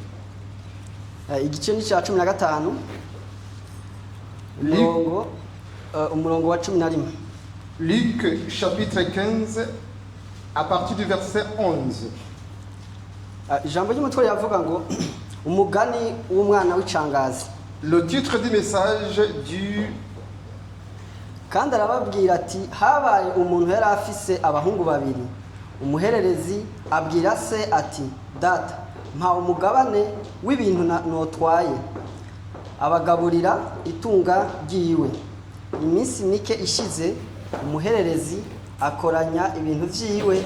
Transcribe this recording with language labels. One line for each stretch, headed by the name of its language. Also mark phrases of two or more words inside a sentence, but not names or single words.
French: Luc chapitre 15 à partir du verset 11. Le titre du message du
Rundi: kandi arababwira ati habaye umuntu yari afise abahungu babiri umuhererezi abwira se ati data mpa umugabane w'ibintu notwaye abagaburira itunga ryiwe iminsi mike ishize umuhererezi akoranya ibintu vyiwe